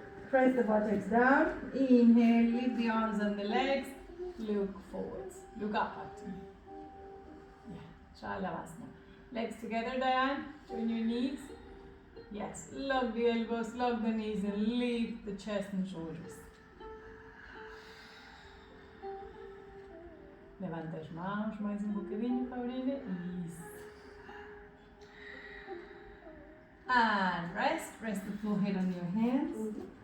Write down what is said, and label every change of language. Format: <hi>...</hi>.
<en>Press the buttocks down. Inhale, lift the arms and the legs. Look forwards. Look up at me. Yeah, Shalavasana. Legs together, Diane. Join your knees. Yes, lock the elbows, lock the knees, and lift the chest and shoulders.</en> <pt>Levanta as mãos mais bocadinho, Paulina. Isso.</pt> <en>And rest. Rest the forehead on your hands.</en>